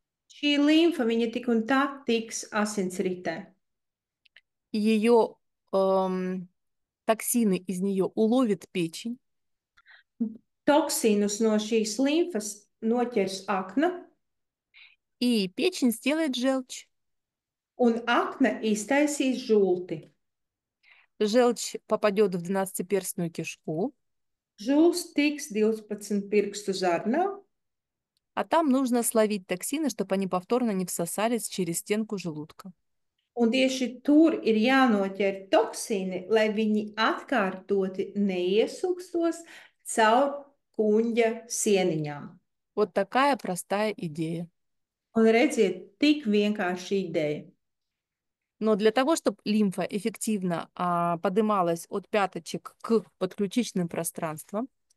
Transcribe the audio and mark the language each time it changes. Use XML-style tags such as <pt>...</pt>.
<lv>Šī limfa, viņa tik un tā tiks asinsritē.</lv> <ru>и ее токсины из нее уловит печень,</ru> <lv>Toksīnus no šīs limfas noķers akna,</lv> <ru>и печень сделает желчь.</ru> <lv>un akna iztaisīs žulti.</lv> <ru>Желчь попадет в 12-перстную кишку,</ru> <lv>Žuls tiks 12 pirkstu zarnā,</lv> <ru>а там нужно словить токсины, чтобы они повторно не всосались через стенку желудка.</ru> <lv>un tieši tur ir jānoķer toksīni, lai viņi atkārtoti neiesūkstos caur kuņģa sieniņām.</lv> <ru>Вот такая простая идея.</ru> <lv>Un redziet, tik vienkārši ideja.</lv> <ru>Но для того, чтобы лимфа эффективно подымалась от пяточек к подключичным пространствам,</ru>